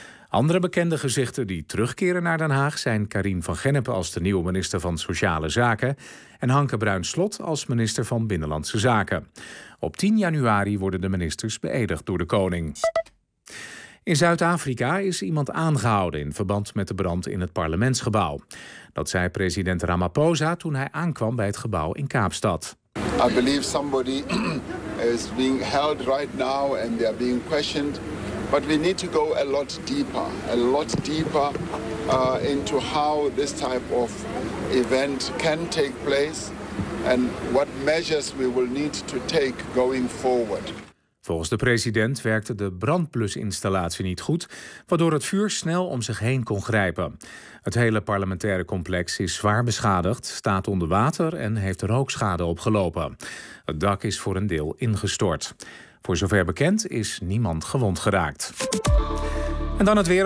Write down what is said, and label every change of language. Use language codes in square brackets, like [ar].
[nl] Andere bekende gezichten die terugkeren naar Den Haag zijn Karien van Gennep als de nieuwe minister van Sociale Zaken en Hanke Bruinslot als minister van Binnenlandse Zaken. Op 10 januari worden de ministers beëdigd door de koning. In Zuid-Afrika is iemand aangehouden in verband met de brand in het parlementsgebouw. Dat zei president Ramaphosa toen hij aankwam bij het gebouw in Kaapstad. [en] I believe somebody is being held right now and they are being questioned. But we need to go a lot deeper into how this type of event can take place and what measures we will need to take going forward. [nl] Volgens de president werkte de brandblusinstallatie niet goed, waardoor het vuur snel om zich heen kon grijpen. Het hele parlementaire complex is zwaar beschadigd, staat onder water en heeft rookschade opgelopen. Het dak is voor een deel ingestort. Voor zover bekend is niemand gewond geraakt. En dan het weer.